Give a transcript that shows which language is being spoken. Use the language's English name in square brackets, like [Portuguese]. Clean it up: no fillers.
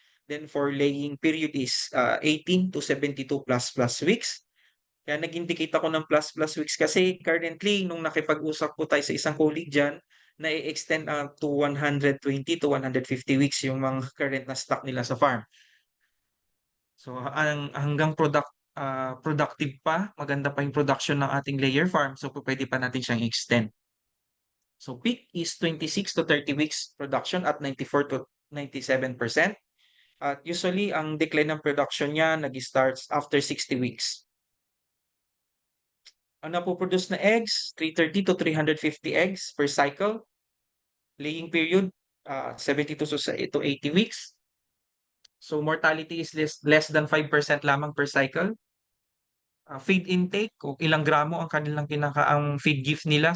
[English] Then for laying period is 18 to 72 plus weeks. [Filipino] Kaya nag-indicate ako ng plus weeks kasi currently nung nakipag-usap po tayo sa isang colleague diyan, na-e-extend to 120 to 150 weeks yung mga current na stock nila sa farm. So hanggang productive pa, maganda pa yung production ng ating layer farm, so pupuwede pa natin siyang extend. [English] So peak is 26 to 30 weeks production at 94 to 97%. [Filipino] At usually ang decline ng production niya nag-starts after 60 weeks. Ang napo-produce na eggs, 330 to 350 eggs per cycle. [English] Laying period, 72 to 80 weeks. So mortality is less than 5% [Filipino] lamang [English] per cycle. [Filipino] Feed intake kung ilang gramo ang kanilang ang feed gift nila.